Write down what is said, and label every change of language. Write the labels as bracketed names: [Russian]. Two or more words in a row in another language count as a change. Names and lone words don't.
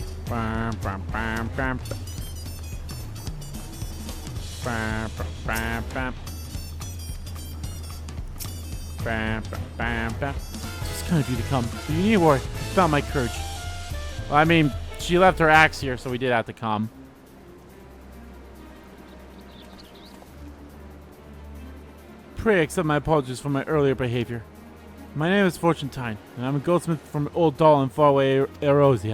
[English] Bam, bam, bam, bam. Bam, bam, bam, bam. Bam, bam, bam, bam. It's kind of you to come. But you need to worry. I found my courage. Well, I mean, she left her axe here, so we did have to come. Pray accept my apologies for my earlier behavior. My name is Fortuntine, and I'm a goldsmith from Old Doll in faraway Erosia.